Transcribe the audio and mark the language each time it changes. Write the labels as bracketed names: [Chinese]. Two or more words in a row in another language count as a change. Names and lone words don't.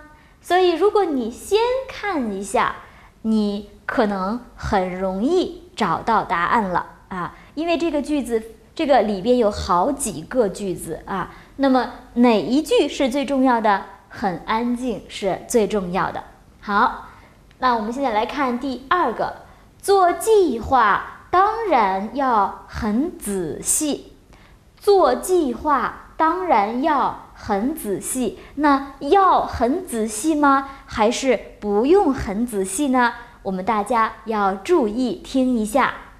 [Chinese] 所以如果你先看一下，你可能很容易找到答案了因為這個句子這個裡邊有好幾個句子那麼哪一句是最重要的？很安靜是最重要的。好，那我們現在來看第2 個，做計劃當然要很仔細。做計劃當然要很仔細，那要很仔細嗎？還是不用很仔細呢？我們大家要注意聽一下。